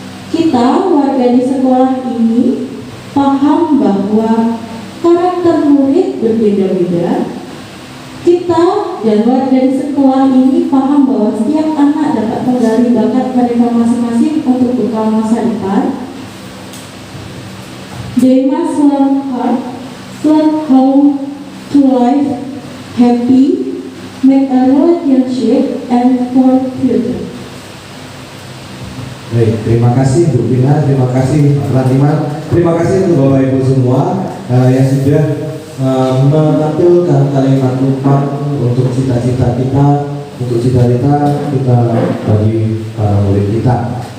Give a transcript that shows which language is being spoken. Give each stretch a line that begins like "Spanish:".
Indonesian: Kita, warga di sekolah ini paham bahwa karakter murid berbeda-beda. Kita dan warga di sekolah ini paham bahwa setiap anak dapat menggali bakat mereka masing-masing untuk bekal masa depan.
English: They must learn hard, learn how to live happy, make a relationship, and for future.
Indonesian: Baik, terima kasih Bu Pina, terima kasih Pak Ratiman, terima kasih untuk Bapak Ibu semua yang sudah menampilkan kalimat numpang untuk cita-cita kita, untuk cita-cita kita bagi para murid kita.